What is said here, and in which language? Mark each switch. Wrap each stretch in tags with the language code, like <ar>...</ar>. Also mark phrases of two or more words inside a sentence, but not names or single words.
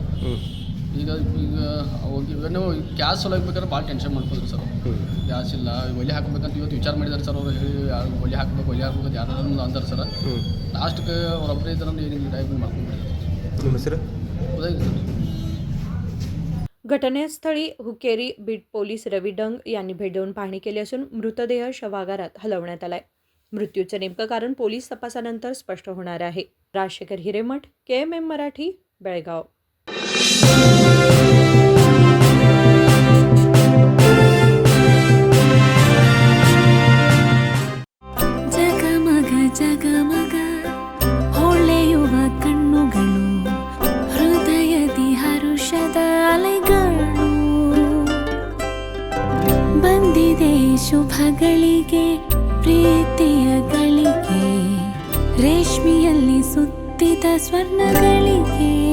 <kn>ಈಗ ಇವೇನೋ ಗ್ಯಾಸ್ ಬೇಕಾದ್ರೆ ಭಾಳ ಟೆನ್ಷನ್ ಮಾಡ್ಕೋದ್ರಿ ಸರ್. ಗ್ಯಾಸ್ ಇಲ್ಲ ಒಲೆ ಹಾಕಬೇಕಂತ ಇವತ್ತು ವಿಚಾರ ಮಾಡಿದಾರೆ ಸರ್. ಅವ್ರು ಹೇಳಿ ಒಲೆ ಹಾಕ್ಬೇಕು ಯಾರು ಅಂತಾರೆ ಸರ್. ಲಾಸ್ಟ್ಗೆ ಅವ್ರೊಬ್ಬರೇ ಇದ್ರೆ ಏನು ಟೈಪ್ ಮಾಡ್ಕೊಂಡ್ಬಿಟ್ಟಿದ್ದಾರೆ. ನಿಮ್ಮ ಹೆಸರು ಉದಯ್ ಸರ್.</kn> <mr>घटनास्थळी हुक्केरी बीट पोलीस रवी डंग यांनी भेट देऊन पाहणी केली असून मृतदेह शवागारात हलवण्यात आलाय. मृत्यूचं नेमकं कारण पोलीस तपासानंतर स्पष्ट होणार आहे. राजशेखर हिरेमठ, KMM मराठी, बेळगाव.</mr> <kn>ಜಗಮಗ ಜಗಮಗ ಹೊಳೆಯುವ ಕಣ್ಣುಗಳು ಹೃದಯದಿ ಹರುಷದ ಅಲೆಗಳು ಬಂದಿದೆ ಶುಭಗಳಿಗೆ ಪ್ರೀತಿಯ ಗಳಿಗೆ ರೇಷ್ಮೆಯಲ್ಲಿ ಸುತ್ತಿದ ಸ್ವರ್ಣಗಳಿಗೆ.</kn>